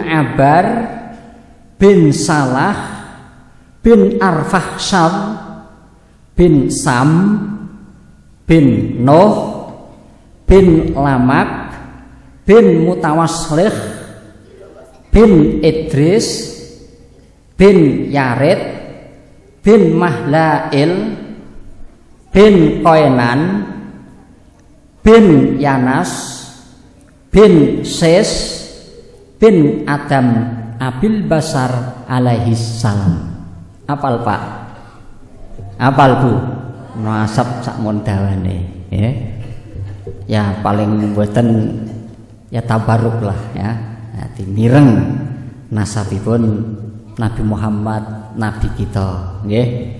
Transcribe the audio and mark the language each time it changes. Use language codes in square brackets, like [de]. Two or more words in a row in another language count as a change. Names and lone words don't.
[jv] Abar bin Salah bin Arfahsam bin Sam bin Nuh bin Lamak bin Mutawasslih bin Idris bin Yarid bin Mahlail bin Qainan bin Yanas bin Ses bin Adam Abil Basar [ar] عليه السلام. [jv] Apal Pak? Apal Bu? Nasab sakmon dawane ya. Ya paling mboten ya tabaruk lah ya. Hati mireng nasabipun Nabi Muhammad nabi kita nggih.